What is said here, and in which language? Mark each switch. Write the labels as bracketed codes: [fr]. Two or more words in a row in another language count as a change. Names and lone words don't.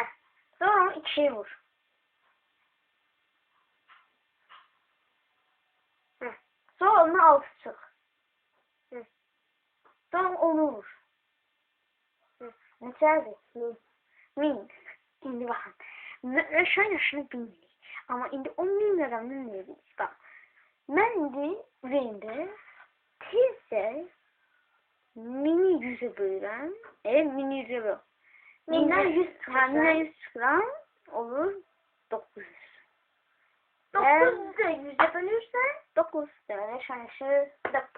[tr] Sonra onu 2'ye vur. Sonra onu 6 çık. Sonra onu vur. Neçədir? 1000. Şimdi bakın. Şu an yaşını bilmiyorum. [az] Ama indi 10.000 rəqəmini bilirik. Bak. Ben indi ürəyimdə tezcə mini 100'e bölürəm. Mini 100'e böl. Mindən 100 çıxıram. 100 çıxıram. Olur 900. 900'ü de 100'e bölürsən 9 deməli şansı 9.